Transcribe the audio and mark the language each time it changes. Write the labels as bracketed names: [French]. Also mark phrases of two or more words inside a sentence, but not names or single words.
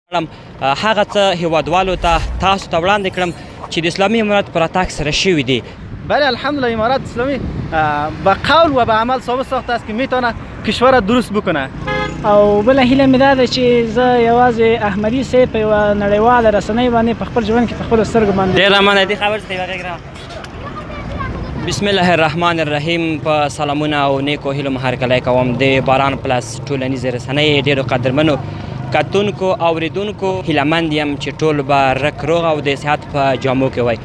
[Pashto] هغه څه هیوادوالو ته تاسو ته وړاندې کړم چې د اسلامي امارت په راتګ سره شوي دي. [Persian] بله الحمدلله امارت اسلامی به قول و به عمل ثابت ساخته است که میتونه کشور درست بکنه. [Pashto] او بله هیله مې دا ده چې زه یوازې احمدي صاحب په یوه نړیواله رسنۍ باندې په خپل ژوند کې په خپلو سترګو باندې ډېره مننه دې خبر څخه یوه غېږ راوړه. [Arabic] بسم الله الرحمن الرحیم. [Pashto] په سلامونه او نیکو هیلو هرکلی کوم د باران پلس ټولنیزې رسنۍ ډېرو قدرمنو کتونکو اوریدونکو هیلهمند یم چې ټول به رک روغ او د صحت په جامو کې وای.